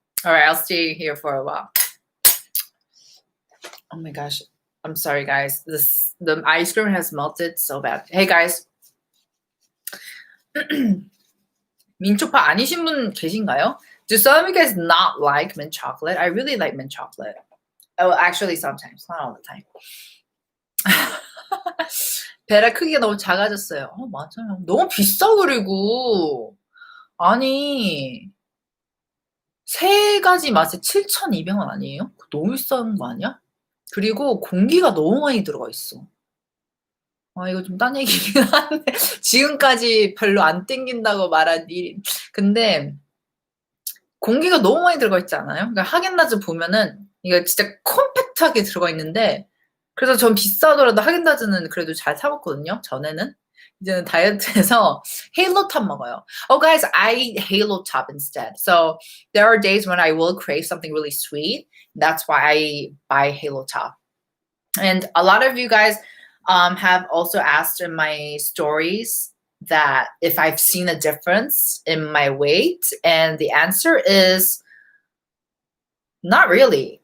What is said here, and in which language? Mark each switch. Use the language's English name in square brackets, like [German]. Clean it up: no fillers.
[English] Alright, I'll stay here for a while. Oh my gosh. I'm sorry, guys. The ice cream has melted so bad. Hey, guys. [Korean] 민초파 아니신 분 계신가요? [English] Do some of you guys not like mint chocolate? I really like mint chocolate. Oh, actually, sometimes. Not all the time. [Korean] 베라 크기가 너무 작아졌어요. 맞아요. 너무 비싸 그리고. 아니 3가지 맛에 7,200원 아니에요? 너무 비싼 거 아니야? 그리고 공기가 너무 많이 들어가 있어. 이거 좀 딴 얘기긴 한데 지금까지 별로 안 땡긴다고 말한 일. 근데 공기가 너무 많이 들어가 있지 않아요? 그러니까 하겐다즈 보면은 이거 진짜 컴팩트하게 들어가 있는데 그래서 전 비싸더라도 하겐다즈는 그래도 잘 사 먹거든요. 전에는. 이제는 다이어트에서 헤일로탑 먹어요. [English] Oh, guys, I eat Halo Top instead. So there are days when I will crave something really sweet. That's why I buy Halo Top. And a lot of you guys have also asked in my stories that if I've seen a difference in my weight, and the answer is not really.